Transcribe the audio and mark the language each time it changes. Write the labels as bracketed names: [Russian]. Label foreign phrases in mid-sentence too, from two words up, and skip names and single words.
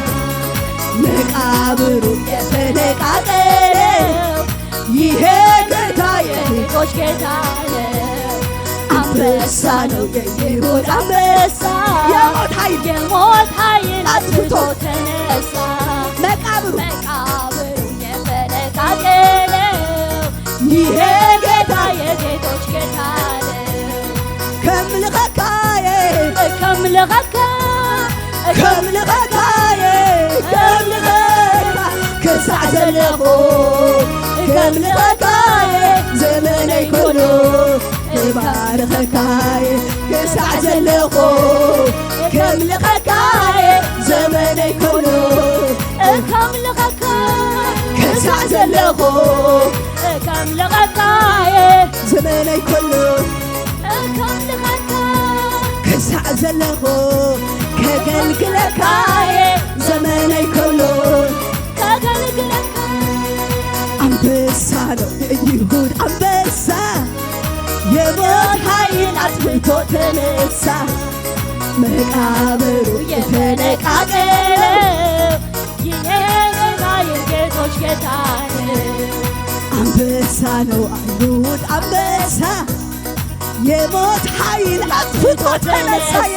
[Amharic] መቃብሩ የተነቃቀለው ይሄ ጌታ የጌቶች ጌታ ነው። አንበሳ ነው የይሁዳ አንበሳ የሞት ኃይል አጥፍቶ ተነሳ መቃብሩ የተነቃቀለው ይሄ ጌታ የጌቶች ጌታ ነው። [Tigrinya] ከምልኸካየ ከምልኸካ ከምልኸካየ ከምልኸካ ክሳዕ ዘለኹ ከምልኸካየ ዘመነይ ኮኖ እባርኸካየ ክሳዕ ዘለኹ ከምልኸካየ ዘመነይ ኮኖ ከምልኸካ ክሳዕ ዘለኹ ከምልኸካየ ዘመነይ ኮኖ ከምልኸካ ክሳዕ ዘለኹ ከገልግለካየ ዘመነይ ኮኖ ከገልግለካ [Amharic] አንበሳ ነው የይሁዳ አንበሳ የሞት ኃይል አጥፍቶ ተነሳ መቃብሩ የተነቃቀለው ይሄ ጌታ የጌቶች ጌታ ነው። አንበሳ ነው አይሁድ አንበሳ የሞት ኃይል አጥፍቶ ተነሳ